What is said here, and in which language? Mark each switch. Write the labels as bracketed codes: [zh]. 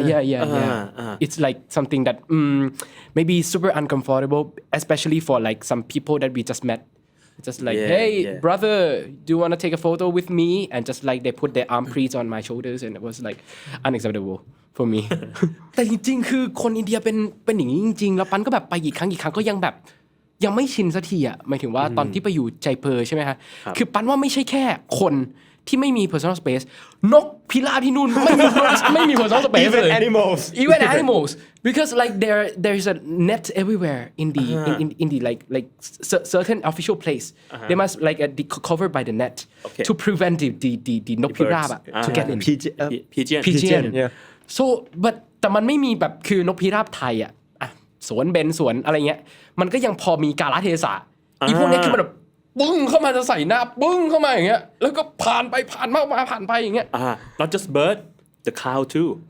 [en] yeah it's like something that maybe super uncomfortable especially for like some people that we just met just like hey brother do you want to take a photo with me and just like they put their arm crease on my shoulders and it was like unacceptable for me [th] แต่จริงๆคือคนอินเดียเ ป็นอย่างนี้จริงๆแล้วปันก็แบบไปกี่ครั้งก็ยังไม่ชินสักทีอ่ะหมายถึงว่าตอนที่ไปอยู่ใจเพอใช่ไหมฮะคือปันว่าไม่ใช่แค่คนที่ไม่มี personal space นกพิราบที่นู่นไม่มี personal space [en] even [th] เลย [en] even animals because like there is a net everywhere in the like certain official place they must like covered by the net to prevent the นกพิราบto get in pigeon [th] so but แต่มันไม่มีแบบคือนกพิราบไทยอ่ะสวนเบญสวนอะไรเงี้ยมันก็ยังพอมีกาลเทศะอีพวกนี้คือมันแบบ ปึ้งเข้ามาจะใส่หน้าปึ้งเข้ามาอย่างเงี้ยแล้วก็ผ่านไปผ่านมาผ่านไปอย่างเงี้ย [en] not just bird the cow too